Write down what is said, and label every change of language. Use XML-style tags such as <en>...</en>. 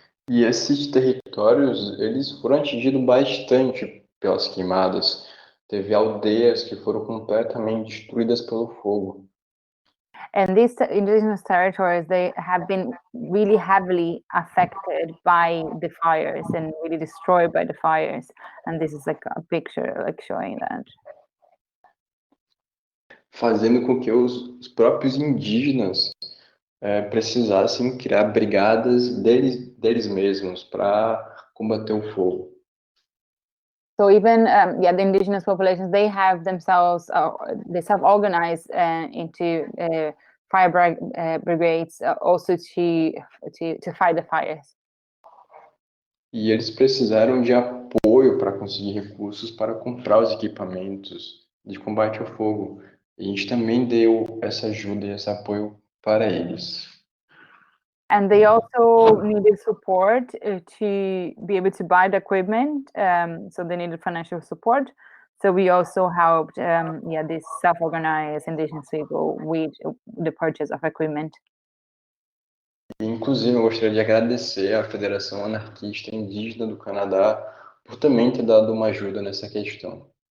<pt>E esses territórios, eles foram atingidos bastante pelas queimadas. Teve aldeias que foram completamente destruídas pelo fogo.</pt> <en>And these indigenous territories, they have been really heavily affected by the fires and really destroyed by the fires. And this is like a picture like showing that.</en> <pt>Fazendo com que os próprios indígenas precisassem criar brigadas deles mesmos para combater o fogo.</pt> <en>So even the indigenous populations, they have themselves, they self-organized into fire brigades, also to fight the fires.</en> <pt>E eles precisaram de apoio para conseguir recursos para comprar os equipamentos de combate ao fogo. E a gente também deu essa ajuda e esse apoio para eles.</pt> <en>And they also needed support to be able to buy the equipment. So they needed financial support. So we also helped, this self-organized indigenous people with the purchase of equipment.</en> <pt>E, inclusive, eu gostaria de agradecer à Federação Anarquista Indígena do Canadá por também ter dado uma ajuda nessa questão.</pt>